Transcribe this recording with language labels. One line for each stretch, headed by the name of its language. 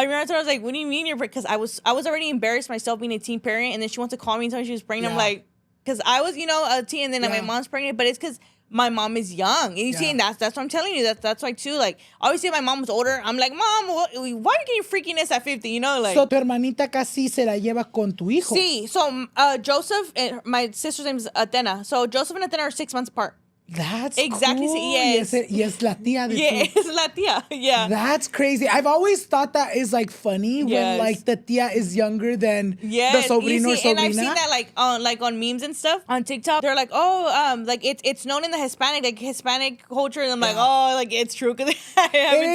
English: I remember I was like, what do you mean you're pregnant? Because I was already embarrassed myself being a teen parent, and then she wants to call me and tell me she was pregnant. Yeah. I'm like, because I was, a teen, and then my mom's pregnant, but it's because my mom is young. And you see, and that's what I'm telling you. That's why too. Like, obviously, if my mom was older, I'm like, Mom, why are you getting freakiness at 50? You know, like.
Spanish: So tu hermanita casi se la lleva con tu hijo.
English: Sí. So Joseph, my sister's name is Athena. So Joseph and Athena are 6 months apart. That's exactly cool. Yes.
Spanish: Yes, la tía de
English: yes, la tía. Yeah. That's crazy. I've always thought that is like funny when like the tía is younger than the sobrino or sobrina. And I've seen that like on memes and stuff on TikTok. They're like, like it's known in the Hispanic culture, and I'm like, oh, like it's true because it happened to me.